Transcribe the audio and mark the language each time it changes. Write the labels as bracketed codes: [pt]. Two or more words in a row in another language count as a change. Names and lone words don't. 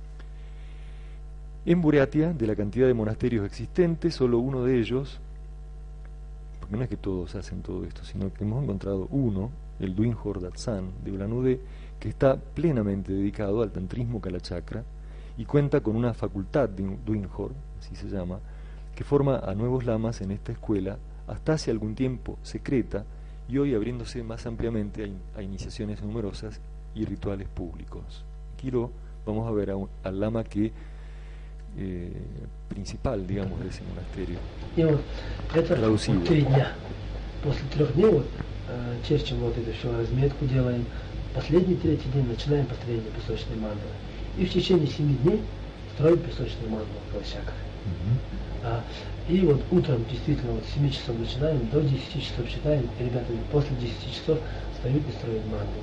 [es] En Buriatia, de la cantidad de monasterios existentes, solo uno de ellos, porque no es que todos hacen todo esto, sino que hemos encontrado uno, el Duinjor Datsan de Ulanudé, que está plenamente dedicado al tantrismo Kalachakra y cuenta con una facultad de Duinjor, así se llama, que forma a nuevos lamas en esta escuela, hasta hace algún tiempo secreta y hoy abriéndose más ampliamente a iniciaciones numerosas y rituales públicos. Aquí vamos a ver al lama que principal, digamos, de ese monasтерio. [ru] И вот это вот 3 дня. После 3 дней вот черчим вот эту всю разметку делаем. Последний 3-й день начинаем построение песочной мандалы. И в течение 7 дней строим песочную мандалу Калачакры. И вот утром действительно вот с 7 часов начинаем, до 10 часов читаем, и ребята после 10 часов встают и строят мандалу.